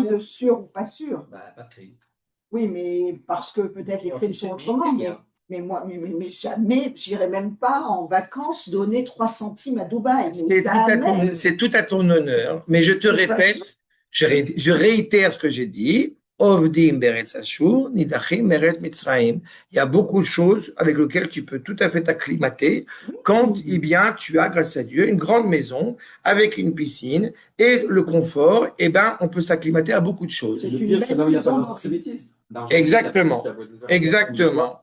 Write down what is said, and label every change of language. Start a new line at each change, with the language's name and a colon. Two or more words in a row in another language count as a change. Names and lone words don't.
French: De sûr ou pas sûr. Bah, pas de crise. Oui, mais parce que peut-être les prix sont autrement. Mais moi, mais jamais, j'irai même pas en vacances donner 3 centimes à Dubaï. C'est tout à ton honneur, mais je te répète, je réitère ce que j'ai dit.
Hebrew: אובדים בארץ אשור, נדחים מארץ מצרים.
French: Il y a beaucoup de choses avec lesquelles tu peux tout à fait t'acclimater quand, eh bien, tu as, grâce à Dieu, une grande maison avec une piscine et le confort, eh ben, on peut s'acclimater à beaucoup de choses. Et C'est le une pire, c'est là où il n'y a pas belle d'antisémitisme. Exactement. Exactement.